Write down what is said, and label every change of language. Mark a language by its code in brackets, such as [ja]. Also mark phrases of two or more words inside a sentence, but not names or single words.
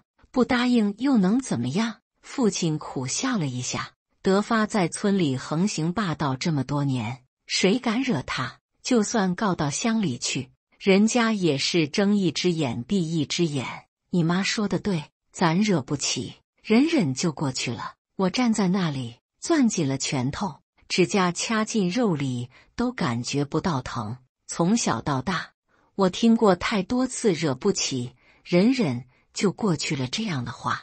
[zh] 不答應又能怎麼樣？父親苦笑了一下。德發在村裡橫行霸道這麼多年，誰敢惹他？就算告到鄉裡去，人家也是睜一隻眼閉一隻眼。你媽說的對，咱惹不起，忍忍就過去了。我站在那裡，攥緊了拳頭，指甲掐進肉裡都感覺不到疼。從小到大，我聽過太多次惹不起，忍忍就過去了這樣的話。